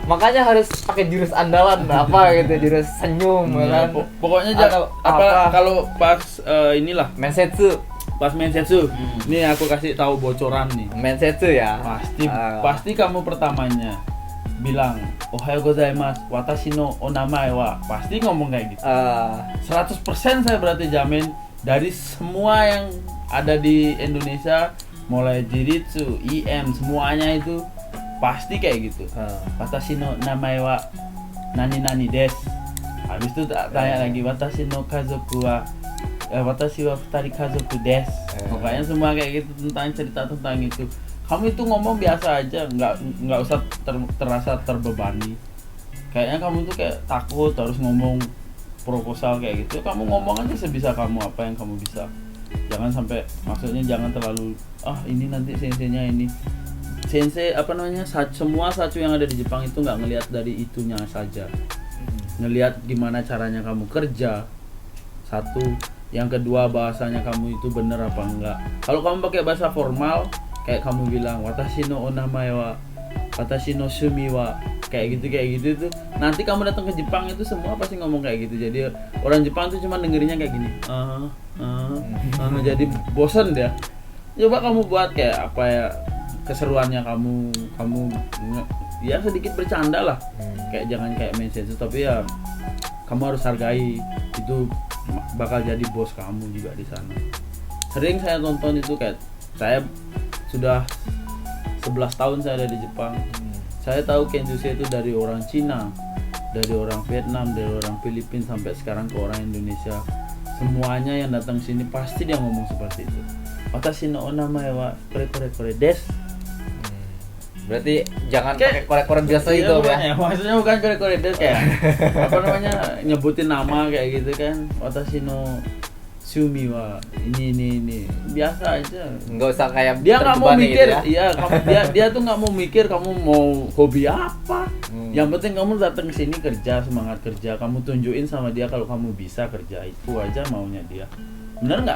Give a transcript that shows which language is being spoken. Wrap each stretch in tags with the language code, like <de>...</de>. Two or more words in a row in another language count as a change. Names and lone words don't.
<id>Makanya harus pakai jurus andalan apa gitu, jurus senyum kan. Pokoknya Atau kalau pas inilah Mensetsu. pas mensetsu. Nih aku kasih tahu bocoran nih. Mensetsu ya. Pasti kamu pertamanya bilang</id> <ja>おはようございます私のお名前は,</ja> <id>pasti ngomong kayak gitu. 100% saya berarti jamin dari semua yang ada di Indonesia, mulai Jiritsu, IM, semuanya itu pasti kayak gitu.</id> <ja>私の名前は何々です. Habis itu tanya lagi 私の家族は私は二人家族です.</ja> <id>Pokoknya semua kayak gitu, tentang cerita tentang itu. Kamu itu ngomong biasa aja, nggak usah terasa terbebani. Kayaknya kamu tuh kayak takut harus ngomong proposal kayak gitu. Kamu ngomong aja sebisa kamu, apa yang kamu bisa. Jangan sampai, maksudnya jangan terlalu ini nanti senseinya ini. Sensei semua sachu yang ada di Jepang itu nggak ngelihat dari itunya saja. Ngelihat gimana caranya kamu kerja. Satu, yang kedua bahasanya kamu itu bener apa enggak. Kalau kamu pakai bahasa formal, kayak kamu bilang</id> <ja>私のお名前は私の趣味は,</ja> <id>kayak gitu tuh, nanti kamu datang ke Jepang itu semua pasti ngomong kayak gitu. Jadi orang Jepang tuh cuma dengerinnya kayak gini. Jadi bosan dia. Coba kamu buat kayak apa ya, keseruannya kamu ya sedikit bercanda lah. Kayak jangan kayak mensetsu, tapi ya kamu harus hargai, itu bakal jadi bos kamu juga di sana. Sering saya tonton itu, kayak saya sudah 11 tahun saya ada di Jepang. Saya tahu Kenjutsu itu dari orang Cina, dari orang Vietnam, dari orang Filipina, sampai sekarang ke orang Indonesia. Semuanya yang datang sini pasti dia ngomong seperti itu.</id> <ja>私のお名前はこれです.</ja> <id>Berarti jangan pakai korek-korek biasa itu ya. Maksudnya bukan</id> <ja>これです</ja> <id>kayak apa namanya, nyebutin nama kayak gitu kan.</id> <ja>私の趣味は</ja> <id>ini biasa aja. Nggak usah kayak Dia nggak mau terbebani mikir, gitu ya. dia tuh nggak mau mikir kamu mau hobi apa. Yang penting kamu datang ke sini kerja, semangat kerja. Kamu tunjukin sama dia kalau kamu bisa kerja, itu aja maunya dia. Bener nggak?</id>